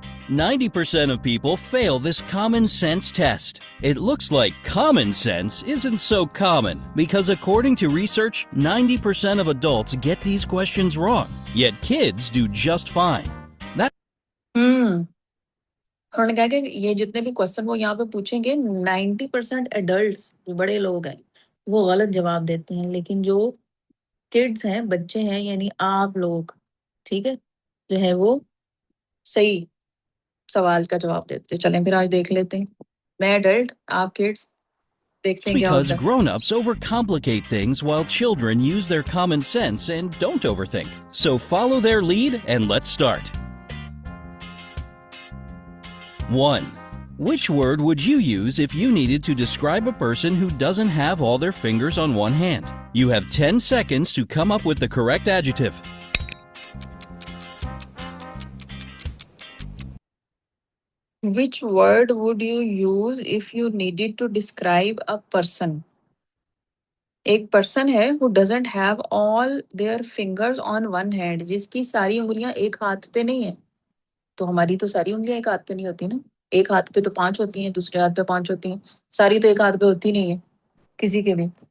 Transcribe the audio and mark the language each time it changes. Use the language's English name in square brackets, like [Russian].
[English] 90% of people fail this common sense test. It looks like common sense isn't so common because, according to research, 90% of adults get these questions wrong, yet kids do just fine. [Hindi] हम्म उन्होंने कहा कि ये जितने भी question वो यहाँ पे पूछेंगे, 90% एडल्ट्स जो बड़े लोग हैं वो गलत जवाब देते हैं, लेकिन जो किड्स हैं, बच्चे हैं, यानी आप लोग, ठीक है, जो है वो सही सवाल का जवाब देते हैं। चलें फिर आज देख लेते हैं, मैं एडल्ट आप किड्स, देखते [English] It's [Hindi] हैं क्या [English] because [Hindi] होता है। [English] grown-ups overcomplicate things while children use their common sense and don't overthink. So follow their lead and let's start. 1. Which word would you use if you needed to describe a person who doesn't have all their fingers on one hand? You have 10 seconds to come up with the correct adjective. Which word would you use if you needed to describe a person? [Hindi] एक person है [English] who doesn't have all their fingers on one hand, [Hindi] जिसकी सारी उंगलियां एक हाथ पे नहीं है। तो हमारी तो सारी उंगलियां एक हाथ पे नहीं होती ना, एक हाथ पे तो 5 होती हैं, दूसरे हाथ पे 5 होती हैं, सारी तो एक हाथ पे होती नहीं है किसी के भी।